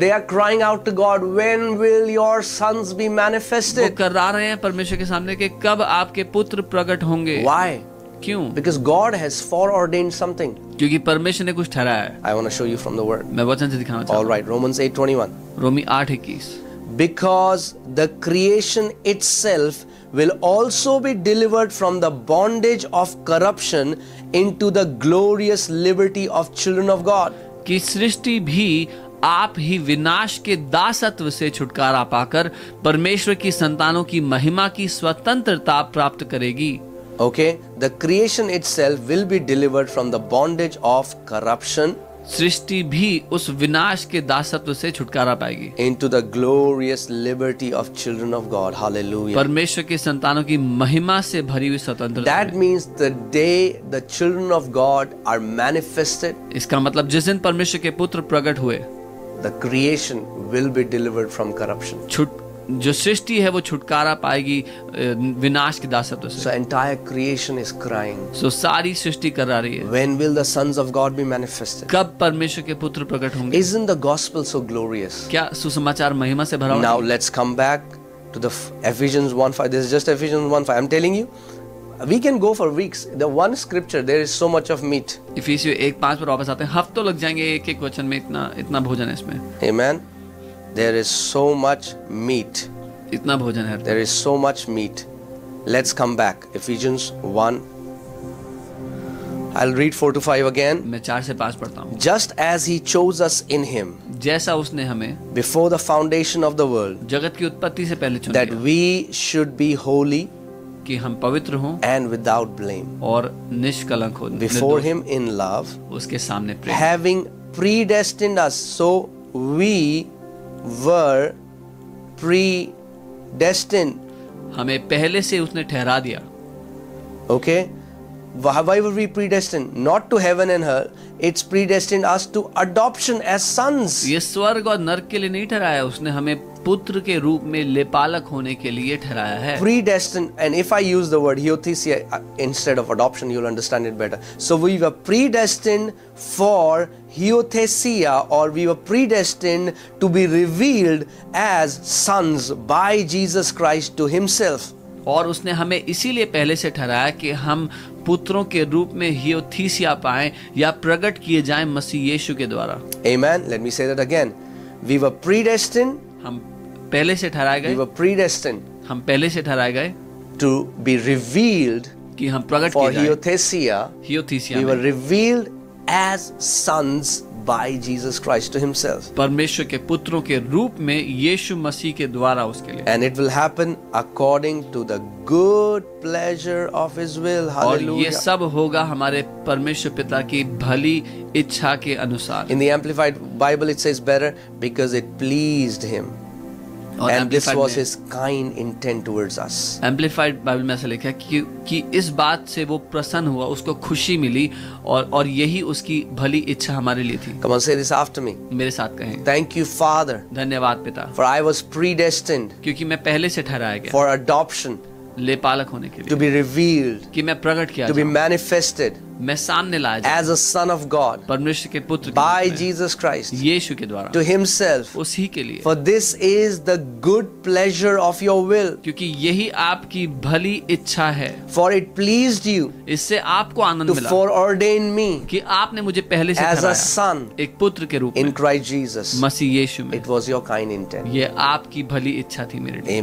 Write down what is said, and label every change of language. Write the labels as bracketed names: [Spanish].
[English] They are crying out to God, when will your sons be [Hindi] वो [English] manifested? [Hindi] करा रहे हैं परमेश्वर के सामने कि कब आपके पुत्र प्रकट होंगे। [English] Why? [Hindi] क्यों? [English] Because God has foreordained something. [Hindi] क्योंकि परमेश्वर ने कुछ ठहराया है। [English] I want to show you from the word. [Hindi] मैं वचन से दिखाना चाहता [English] All [Hindi] हूँ। [English] right, Romans 8:21. [Hindi] Romi 8:21। [English] Because the creation itself will also be delivered from the bondage of corruption into the glorious liberty of children of God. [Hindi] कि सृष्टि भी आप ही विनाश के दासत्व से छुटकारा पाकर परमेश्वर की संतानों की महिमा की स्वतंत्रता प्राप्त करेगी। [English] Okay, the creation itself will be delivered from the bondage of corruption [Hindi] सृष्टि भी उस विनाश के दासत्व से छुटकारा पाएगी [English] into the glorious liberty of children of God. Hallelujah. [Hindi] परमेश्वर के संतानों की महिमा से भरी हुई स्वतंत्रता [English] That [Hindi] में। [English] means the day the children of God are manifested, [Hindi] इसका मतलब जिस दिन परमेश्वर के पुत्र प्रकट हुए, [English] the creation will be delivered from corruption. [Hindi] जो सृष्टि है वो छुटकारा पाएगी विनाश के दासत्व [English] So [Hindi] से। [English] entire creation is crying, [Hindi] सो सारी सृष्टि कर रही है, [English] when will the sons of God be manifested? [Hindi] कब परमेश्वर के पुत्र प्रकट होंगे। [English] Isn't the gospel so glorious? [Hindi] क्या सुसमाचार महिमा से भरा हुआ [English] Now [Hindi] है? [English] let's come back to the Ephesians 1:5. This is just Ephesians 1:5. I'm telling you, we can go for weeks. The one scripture, there is so much of meat. [Hindi] इफिसियों 1:5 पर वापस आते हैं। हफ्तों लग जाएंगे एक एक वचन में, इतना भोजन है इसमें, [English] Amen. There is so much meat. [Hindi] इतना भोजन है। [English] There is so much meat. Let's come back. Ephesians 1. I'll read 4 to 5 again. [Hindi] मैं 4 से 5 पढ़ता हूँ। [English] Just as he chose us in him [Hindi] जैसा उसने हमें [English] before the foundation of the world, [Hindi] जगत की उत्पत्ति से पहले चुन [English] that [Hindi] लिया [English] we should be holy [Hindi] कि हम पवित्र हों [English] and without blame [Hindi] और निष्कलंक हों, [English] before [Hindi] निर्दोष, [English] him in love, [Hindi] उसके सामने प्रेम, [English] having predestined us. So we were predestined. [Hindi] हमें पहले से उसने ठहरा दिया। [English] Okay? Why were we predestined? Not to heaven and hell. It's predestined us to adoption as sons. [Hindi] ये स्वर्ग और नरक के लिए नहीं ठहराया, उसने हमें पुत्र के रूप में लेपालक होने के लिए ठहराया है। [English] Predestined, and if I use the word hiothesia instead of adoption, you'll understand it better. So we were predestined for hiothesia, or we were predestined to be revealed as sons by Jesus Christ to himself. [Hindi] और उसने हमें इसीलिए पहले से ठहराया कि हम पुत्रों के रूप में हियोथीसिया पाएं या प्रकट किए जाएं मसीह यीशु के द्वारा। [English] Amen. Let me say that again. We were predestined. [Hindi] हम पहले से ठहराए [English] We [Hindi] गए, [English] were predestined [Hindi] हम पहले से ठहराए गए [English] to be revealed [Hindi] कि हम प्रकट [English] for [Hindi] किए जाएं [English] hiothesia. [Hindi] हियोथीसिया [English] We were [Hindi] में, [English] revealed as sons by Jesus Christ to himself. [Hindi] परमेश्वर के पुत्रों के रूप में यीशु मसीह के द्वारा उसके लिए। [English] And it will happen according to the good pleasure of his will. [Hindi] और ये [English] Hallelujah. [Hindi] सब होगा हमारे परमेश्वर पिता की भली इच्छा के अनुसार। [English] In the Amplified Bible it says better, because it pleased him. [Hindi] और [English] And this Amplified was [Hindi] में- [English] his kind intent towards us. [Hindi] Amplified Bible में ऐसा लिखा है कि इस बात से वो प्रसन्न हुआ, उसको खुशी मिली और यही उसकी भली इच्छा हमारे लिए थी। [English] Come on, say this after me. [Hindi] मेरे साथ कहें, [English] Thank you, Father, [Hindi] धन्यवाद पिता, [English] for I was predestined [Hindi] क्योंकि मैं पहले से ठहराया गया [English] for adoption, [Hindi] ले पालक होने के [English] to [Hindi] लिए, [English] be revealed, [Hindi] कि मैं प्रकट किया [English] to be [Hindi] जाऊं, [English] manifested [Hindi] मैं सामने लाया जाऊं, [English] as a son of God [Hindi] परमेश्वर के पुत्र के [English] by [Hindi] रूप में, [English] Jesus Christ [Hindi] यीशु के द्वारा, [English] to himself. [Hindi] उसी के लिए, [English] For this is the good pleasure of your will. [Hindi] क्योंकि यही आपकी भली इच्छा है, [English] For it pleased you [Hindi] इससे आपको आनंद [English] to [Hindi] मिला [English] foreordain me [Hindi] कि आपने मुझे पहले से [English] as a [Hindi] ठहराया [English] son [Hindi] एक पुत्र के रूप [English] in [Hindi] में, [English] Christ Jesus. [Hindi] मसीह यीशु में। [English] It was your kind intent. [Hindi] ये आपकी भली इच्छा थी मेरे लिए।